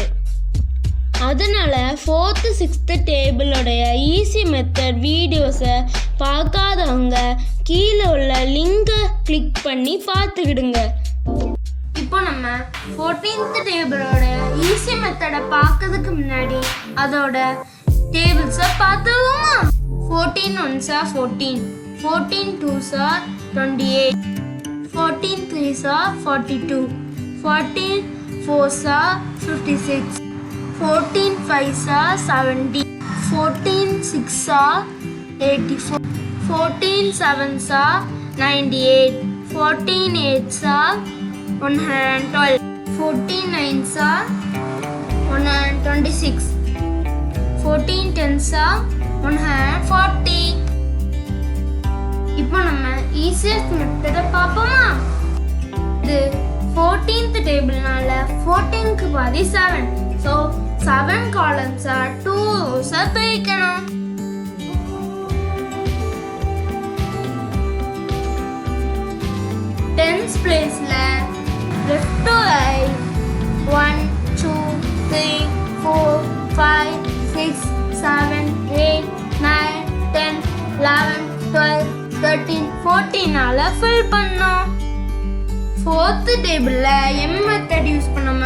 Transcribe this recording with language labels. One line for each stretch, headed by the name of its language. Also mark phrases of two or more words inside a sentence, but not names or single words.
Tamil: அதனால் 4th 6th டேபிளோடைய
English: easy method videos
Tamil: பார்க்காதவங்க கீழே உள்ள
English: link click
Tamil: பண்ணி பார்த்துக்கிடுங்க. இப்போ நம்ம 14th டேபிளோட
English: easy method
Tamil: பார்க்கறதுக்கு முன்னாடி அதோட டேபிள்ஸை பார்த்துவோமா?
English: 14 1s are 14, 14 2s are 28, 14 3s are 42, 14 4s are 56, 14 5s are 70, 14 6s are 84, 14 7s are 98, 14 8s are 112, 14 9s are 126, 14 10s are 140.
Tamil: இப்போ நம்ம
English: easiest method
Tamil: பார்ப்போமா? இது 14th டேபிள்னால 14க்கு பாதி 7. ஸோ 7 காலம்ஸை 2 ரோஸை பிரிக்கணும்.
English: tens place left to right
Tamil: 1 2 3 4 5 6 7 8 9 10 11 12 13 14 ஃபில் பண்ணோம். 4th டேபிள்ல m
English: method use
Tamil: பண்ணோமா?